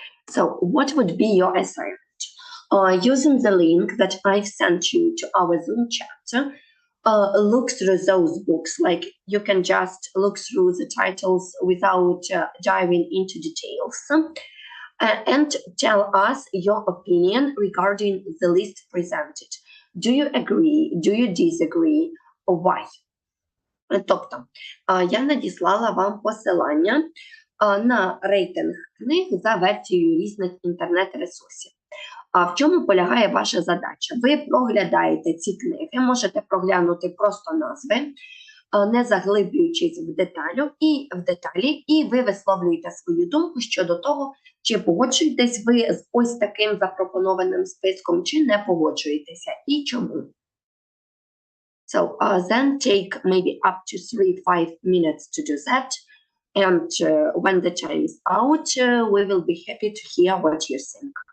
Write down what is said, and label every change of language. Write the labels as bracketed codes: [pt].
[en] So what would be your assignment? Using the link that I've sent you to our Zoom chat, look through those books. Like you can just look through the titles without diving into details. And tell us your opinion regarding the list presented. Do you agree? Do you disagree? Or why? [uk] Тобто, я надіслала вам посилання на рейтинг книг за версією різних інтернет-ресурсів. А в чому полягає ваша задача? Ви проглядаєте ці книги, можете проглянути просто назви, не заглиблюючись в деталі, і ви висловлюєте свою думку щодо того, чи погоджуєтесь ви з ось таким запропонованим списком, чи не погоджуєтеся, і чому. [en] So then take maybe up to 3-5 minutes to do that. And when the time is out, we will be happy to hear what you think.